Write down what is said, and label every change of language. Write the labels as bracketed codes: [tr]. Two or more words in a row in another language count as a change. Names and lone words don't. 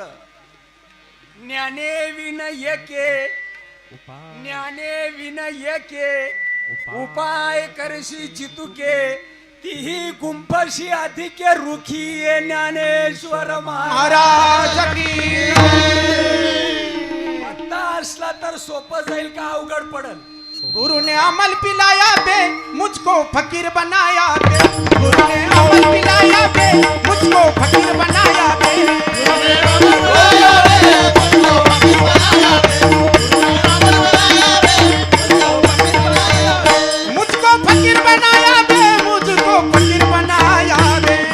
[mr] ज्ञाने विन एके, ज्ञाने विन एके, उपाय करशी चितुके, तीही गुंफशी अधिके रुखी ये ज्ञानेश्वर महाराज. महाराज की पत्ता असला तर सोपं जाईल का अवघड पडल? [hi] गुरु ने अमल पिलाया बे, मुझको फकीर बनाया बे. गुरु ने अमल पिलाया बे, मुझको फकीर बनाया बे. गुरु ने अमल पिलाया बे, मुझको फकीर बनाया बे. मुझको फकीर बनाया बे, मुझको फकीर बनाया बे.